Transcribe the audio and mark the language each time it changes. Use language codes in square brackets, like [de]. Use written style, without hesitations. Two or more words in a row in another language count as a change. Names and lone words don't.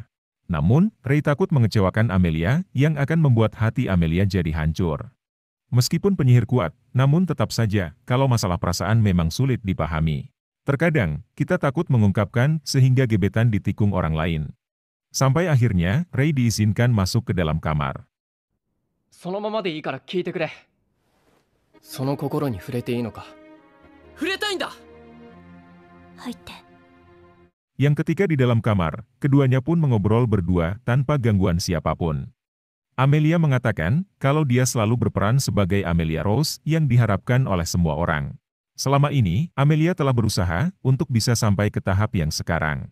[id] Namun, Rei takut mengecewakan Amelia yang akan membuat hati Amelia jadi hancur. Meskipun penyihir kuat, namun tetap saja, kalau masalah perasaan memang sulit dipahami. Terkadang, kita takut mengungkapkan sehingga gebetan ditikung orang lain. Sampai akhirnya, Rei diizinkan masuk ke dalam kamar. [ja] そのままでいいから聞いてくれ。その心に触れていいのか。触れたいんだ。入って。 [id] Yang ketika di dalam kamar, keduanya pun mengobrol berdua tanpa gangguan siapapun. Amelia mengatakan kalau dia selalu berperan sebagai Amelia Rose yang diharapkan oleh semua orang. Selama ini, Amelia telah berusaha untuk bisa sampai ke tahap yang sekarang.